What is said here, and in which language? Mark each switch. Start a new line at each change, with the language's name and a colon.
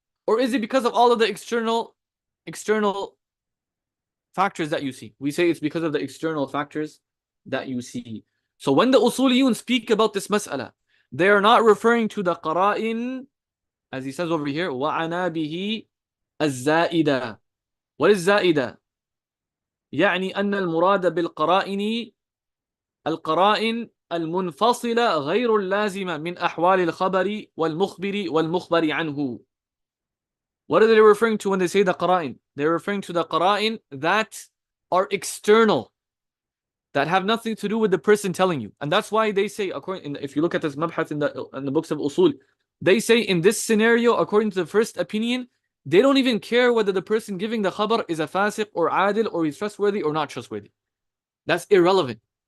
English: Or is it because of all of the external factors that you see? We say it's because of the external factors that you see. So when the usuliyun speak about this mas'ala, they are not referring to the qara'in, as he says over here,
Arabic: وَعَنَا بِهِ الزَّائِدَةِ.
English: What is زائدة?
Arabic: يعني أن المراد بالقرائن القرائن المنفصلة غير اللازمة من أحوال الخبر والمخبر والمخبر عنه.
English: What are they referring to when they say the qara'in? They're referring to the qara'in that are external, that have nothing to do with the person telling you. And that's why they say, if you look at this mabhath in the books of usul, they say in this scenario, according to the first opinion, they don't even care whether the person giving the khabar is a fasiq or adil or he's trustworthy or not trustworthy. That's irrelevant.